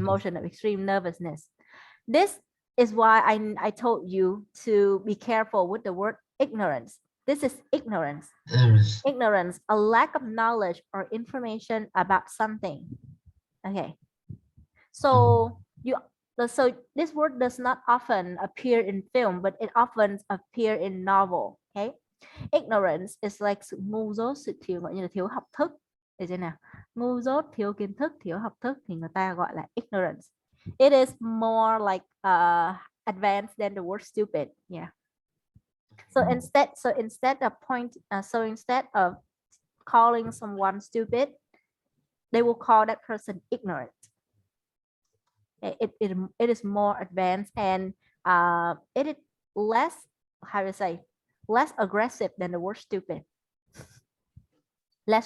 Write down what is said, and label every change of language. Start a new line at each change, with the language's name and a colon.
English: emotion of extreme nervousness. This is why I told you to be careful with the word ignorance. This is ignorance. others. Ignorance, a lack of knowledge or information about something. Okay, so so this word does not often appear in film, but it often appear in novel. Okay, ignorance is like
Vietnamese: sự ngu dốt, sự thiếu, gọi như là thiếu học thức. Được chưa nào? Ngu dốt, thiếu kiến thức, thiếu học thức thì người ta gọi là ignorance.
English: It is more like advanced than the word stupid. Yeah. So instead of calling someone stupid, they will call that person ignorant. It is more advanced and it is less, how to say, less aggressive than the word stupid, less